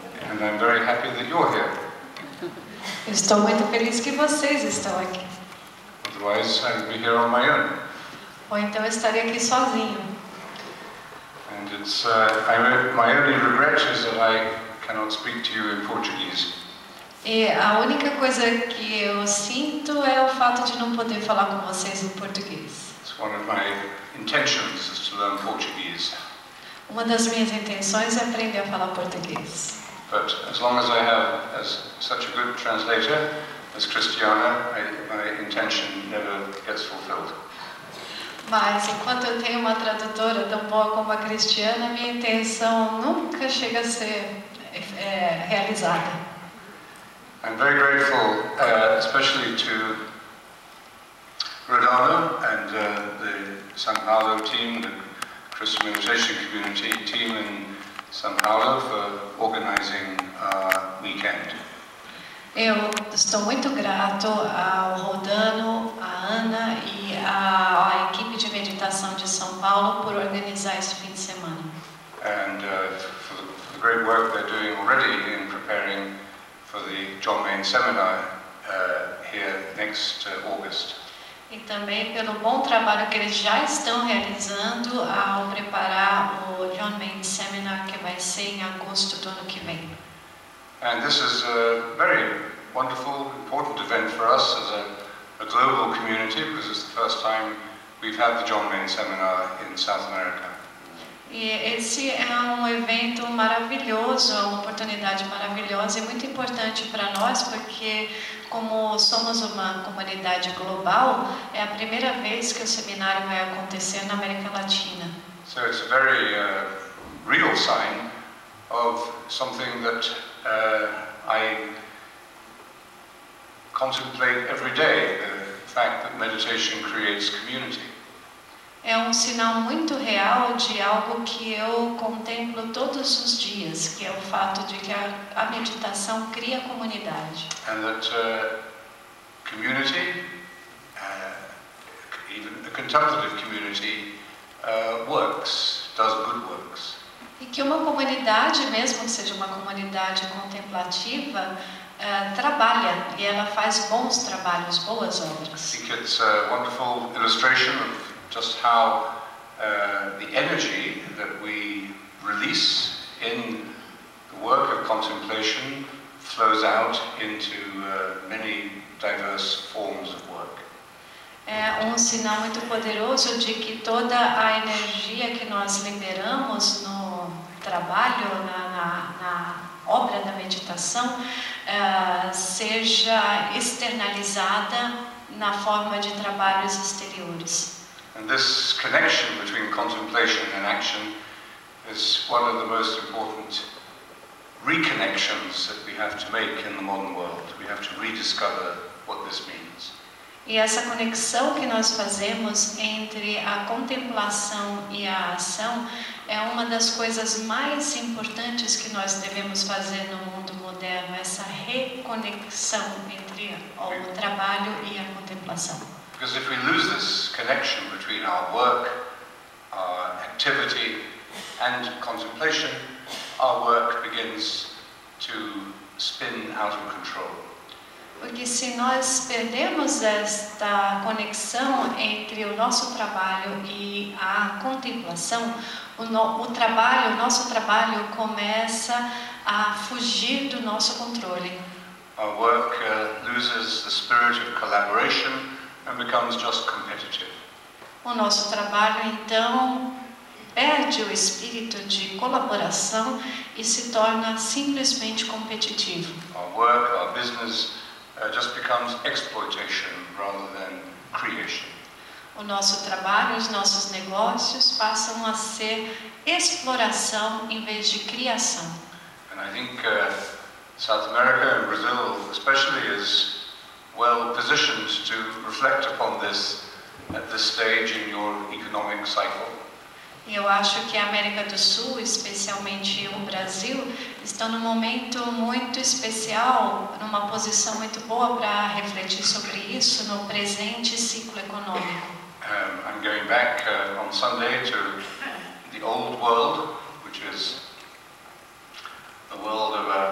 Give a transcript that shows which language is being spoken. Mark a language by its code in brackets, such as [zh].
[en] and I'm very happy that you're here. [pt] Estou muito feliz que vocês estão aqui. [en] Otherwise, I would be here on my own. [pt] Ou então eu estaria aqui sozinho. [en] And it's my only regret is that I cannot speak to you in Portuguese. [pt] E a única coisa que eu sinto é o fato de não poder falar com vocês em português. [en] It's one of my intentions is to learn Portuguese. [pt] Uma das minhas intenções é aprender a falar português. [en] But as long as I have such a good translator as Cristiana, my intention never gets fulfilled. [pt] Mas enquanto eu tenho uma tradutora tão boa como a Cristiana, minha intenção nunca chega a ser realizada. [en] I'm very grateful, especially to Roldano and the São Paulo team, the Christian Meditation Community team in São Paulo, for organizing our weekend. [pt] Eu estou muito grato ao Roldano, à Ana e à equipe de meditação de São Paulo por organizar esse fim de semana. [en] And for the great work they're doing already in preparing for the John Main seminar here next August. [pt] E também pelo bom trabalho que eles já estão realizando ao preparar o John Main Seminar, que vai ser em agosto do ano que vem. [en] And this is a very wonderful, important event for us as a global community, because it's the first time we've had the John Main Seminar in South America. [pt] E esse é um evento maravilhoso, é uma oportunidade maravilhosa e muito importante para nós, porque como somos uma comunidade global, é a primeira vez que o seminário vai acontecer na América Latina. [en] So it's a very real sign of something that I contemplate every day, the fact that meditation creates community. [pt] É um sinal muito real de algo que eu contemplo todos os dias, que é o fato de que a meditação cria comunidade. [en] And that community, even a contemplative community, works, does good works. [pt] E que uma comunidade, mesmo que seja uma comunidade contemplativa, trabalha e ela faz bons trabalhos, boas obras. [en] I think it's a wonderful illustration of just how the energy that we release in the work of contemplation flows out into many diverse forms of work. [pt] É um sinal muito poderoso de que toda a energia que nós liberamos no trabalho, na obra da meditação, seja externalizada na forma de trabalhos exteriores. [en] And this connection between contemplation and action is one of the most important reconnections that we have to make in the modern world. We have to rediscover what this means. [pt] E essa conexão que nós fazemos entre a contemplação e a ação é uma das coisas mais importantes que nós devemos fazer no mundo moderno, essa reconexão entre o trabalho e a contemplação. [en] Because if we lose this connection between our work, our activity and contemplation, our work begins to spin out of control. [pt] Porque se nós perdemos esta conexão entre o nosso trabalho e a contemplação, o nosso trabalho começa a fugir do nosso controle. [en] Our work loses the spirit of collaboration and becomes just competitive. [pt] O nosso trabalho, então, perde o espírito de colaboração e se torna simplesmente competitivo. [en] Our work, our business just becomes exploitation rather than creation. [pt] O nosso trabalho, os nossos negócios passam a ser exploração em vez de criação. [en] And I think South America and Brazil especially is well positioned to reflect upon this at this stage in your economic cycle. [pt] Eu acho que a América do Sul, especialmente o Brasil, estão num momento muito especial, numa posição muito boa para refletir sobre isso no presente ciclo econômico. [en] I'm going back on Sunday to the old world, which is the world of